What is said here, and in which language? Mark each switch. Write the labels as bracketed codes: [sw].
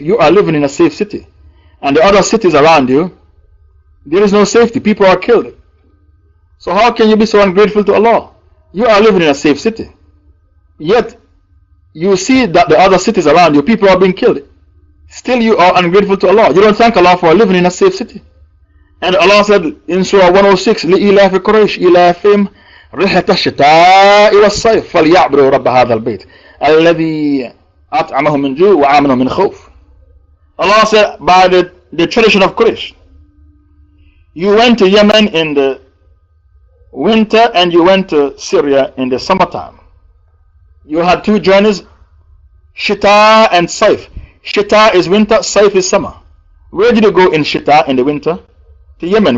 [en] You are living in a safe city. And the other cities around you, there is no safety. People are killed. So how can you be so ungrateful to Allah? You are living in a safe city. Yet, you see that the other cities around you, people are being killed. Still you are ungrateful to Allah. You don't thank Allah for living in a safe city. And Allah said in Surah 106, [ar] لِإِلَافِ قُرَيْشِ إِلَافِهِمْ رِحْلَةَ الشِّتَاءِ وَالصَّيْفِ فَلْيَعْبُدُوا رَبَّ هَذَا الْبَيْتِ الَّذِي أَطْعَمَهُم مِّن جُوعٍ وَآمَنَهُم مِّن خَوْفٍ. [en] Allah said, by the tradition of Quraysh, you went to Yemen in the winter and you went to Syria in the summertime. You had two journeys, Shita and Saif. Shita is winter, Saif is summer. Where did you go in Shita in the winter? To Yemen.